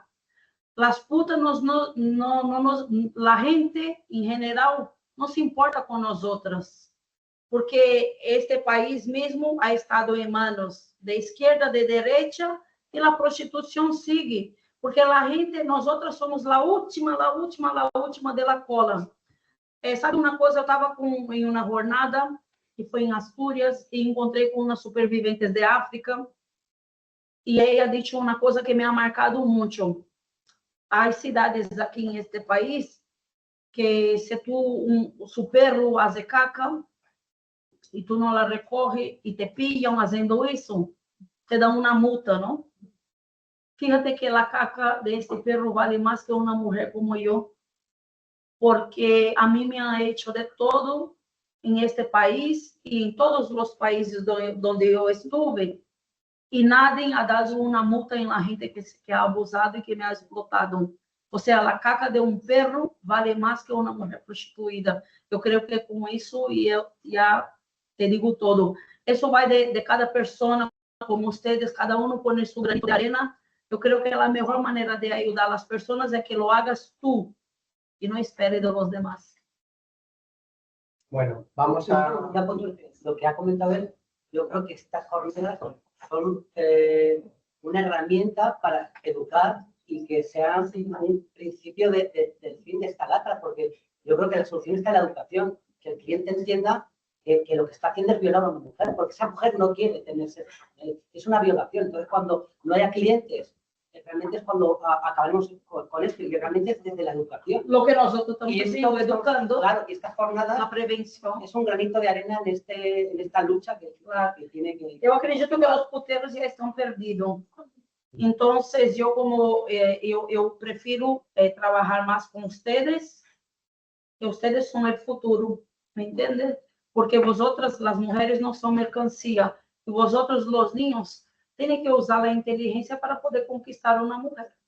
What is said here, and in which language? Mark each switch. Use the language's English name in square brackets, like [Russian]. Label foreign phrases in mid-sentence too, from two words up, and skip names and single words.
[Spanish] Las putas, la gente en general no se importa con nosotras, porque este país mismo ha estado en manos de izquierda, de derecha, y la prostitución sigue. Porque la gente, nosotras somos la última de la cola. [Portuguese] Sabe uma coisa, eu estava em uma jornada, que foi em Astúrias, e encontrei com umas superviventes de África, e ela disse uma coisa que [Spanish] me ha marcado [Portuguese] muito. Há cidades aqui em este país, que se [Spanish] su perro hace caca, [Portuguese] e tu não [Spanish] la recorre, [Portuguese] e te pillam fazendo isso, te dão uma multa, não? [Spanish] Fíjate que la caca de este perro vale más que una mujer como yo, porque a mí me han hecho de todo en este país y en todos los países donde yo estuve, y nadie ha dado una multa en la gente que ha abusado y que me ha explotado. O sea, la caca de un perro vale más que una mujer prostituida. Yo creo que con eso ya te digo todo. Eso va de cada persona, como ustedes, cada uno pone su granito de arena. [Portuguese] Eu creio que a melhor maneira de ajudar as pessoas é que [Spanish] lo hagas tú y no esperes de los demás. Bueno, vamos a... Lo que ha comentado él, yo creo que estas jornadas son una herramienta para educar y que sea un principio del fin de esta lacra, porque yo creo que la solución está en la educación, que el cliente entienda que lo que está haciendo es violar a una mujer, porque esa mujer no quiere tenerse, es una violación. Entonces, cuando no haya clientes, realmente es cuando acabaremos con esto, y realmente es desde la educación. Lo que nosotros estamos educando, claro, y esta jornada, la prevención, es un granito de arena en esta lucha que tiene que... [Portuguese] Eu acredito que os puteiros já estão perdidos. Então, eu prefiro trabalhar mais com vocês, que vocês são o futuro, [Spanish] ¿me entiendes? Porque vosotras, [Portuguese] as mulheres, não são mercancia, e [Spanish] vosotros, os niños, tienen que usar la inteligencia para poder conquistar una mujer.